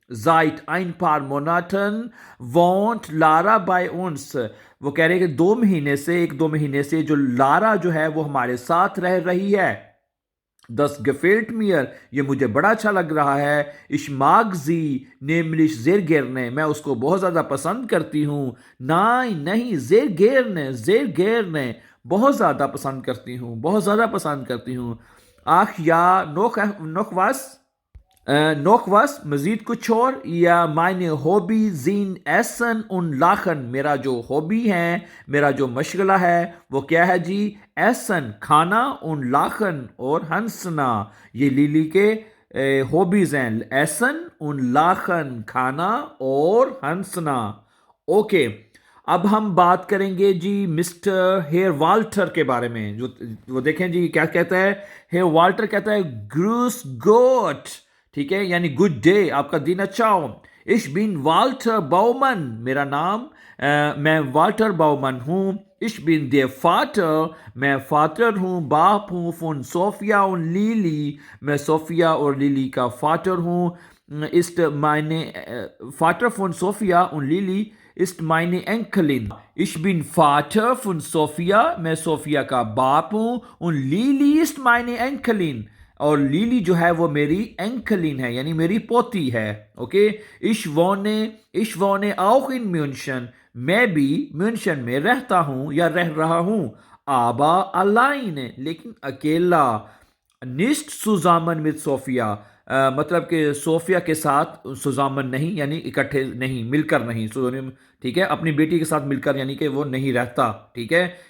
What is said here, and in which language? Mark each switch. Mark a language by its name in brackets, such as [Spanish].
[German] Seit ein paar Monaten wohnt Lara bei uns. [Hindi] वो कह रहे हैं कि 2 महीने से जो लारा जो है वो हमारे साथ रह रही है. [German] Das gefällt mir. [Hindi] ये मुझे बड़ा अच्छा लग रहा है. [German] Ich mag sie nämlich sehr gerne. [Hindi] मैं उसको बहुत ज़्यादा पसंद करती हूँ. नहीं, [German] sehr gerne. [Hindi] बहुत ज़्यादा पसंद करती हूँ. बहुत ज़्यादा पसंद करती हूँ. [German] Ach ja, noch was? noch was, [Hindi] मजीद कुछ और. या [German] meine हॉबी sind एसन und लाखन. [Hindi] मेरा जो हॉबी है, मेरा जो मशगला है वो क्या है जी? [German] एसन, [Hindi] खाना. [German] und लाखन, [Hindi] और हंसना. ये लिली के हॉबीज हैं. [German] एसन und लाखन, [Hindi] खाना और हंसना. ओके, अब हम बात करेंगे जी मिस्टर हेयर वाल्टर के बारे में. जो वो देखें जी क्या कहता है. हेयर वाल्टर कहता है [German] ग्रूस गोट. [Hindi] ठीक है, यानी गुड डे, आपका दिन अच्छा हो. [German] Ich bin [Hindi] Walter Bowman. मेरा नाम मैं वाल्टर बाउमन हूँ. [German] Ich bin der Vater, [Hindi] मैं फादर हूँ, बाप हूँ, [German] von Sophia und Lili, [Hindi] मैं सोफिया और लिली का फादर हूँ, [German] ist meine Vater von Sophia und Lili ist meine Enkelin. Ich bin Vater von Sophia, [Hindi] मैं सोफिया का बाप हूँ, [German] und Lili ist meine Enkelin. [Hindi] और लीली जो है वो मेरी एंकलिन है यानी मेरी पोती है. Okay. [German] ich wohne auch in München. [Hindi] मैं भी म्यूनशन में रहता हूँ या रह रहा हूँ. [German] aber alleine, [Hindi] लेकिन अकेला. [German] nicht zusammen mit Sophia, [Hindi] मतलब कि सोफिया के साथ [German] सुजामन [Hindi] नहीं यानी इकट्ठे नहीं, मिलकर नहीं. सुजोनियम ठीक है, अपनी बेटी के साथ मिलकर यानी कि वो नहीं रहता. ठीक है.